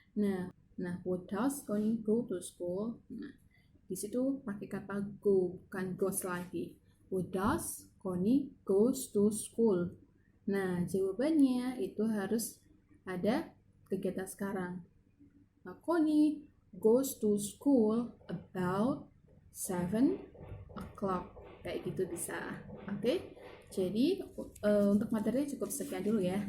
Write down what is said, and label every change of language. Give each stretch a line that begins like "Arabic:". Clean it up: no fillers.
Indonesian: Nah,
English: what does Connie go to school?
Indonesian: Nah, di situ pakai kata go, bukan goes lagi.
English: What does Connie goes to school?
Indonesian: Nah, jawabannya itu harus ada kegiatan sekarang.
English: Nah, Connie goes to school about 7 o'clock.
Indonesian: Kayak gitu bisa. Oke? Jadi, untuk materi cukup sekian dulu ya.